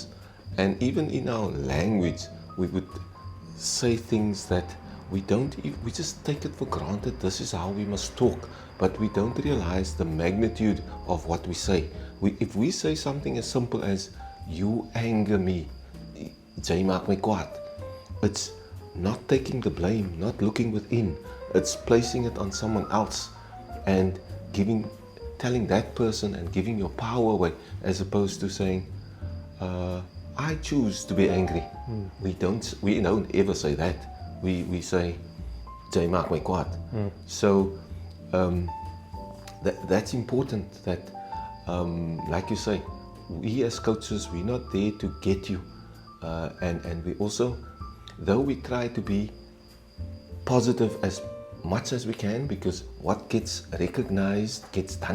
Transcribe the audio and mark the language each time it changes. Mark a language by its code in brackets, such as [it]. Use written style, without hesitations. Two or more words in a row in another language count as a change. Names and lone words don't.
[en] And even in our language, we would say things that we just take it for granted. This is how we must talk, but we don't realize the magnitude of what we say. If we say something as simple as, "You anger me, [af] jy maak my kwaad," [en] it's not taking the blame, not looking within. It's placing it on someone else and telling that person and giving your power away, as opposed to saying, "I choose to be angry." We don't ever say that. We say, [af] "Jy maak my kwaad." [en] So that's important. That like you say, we as coaches, we're not there to get you, and we also, though we try to be positive as much as we can, because what gets recognized gets done.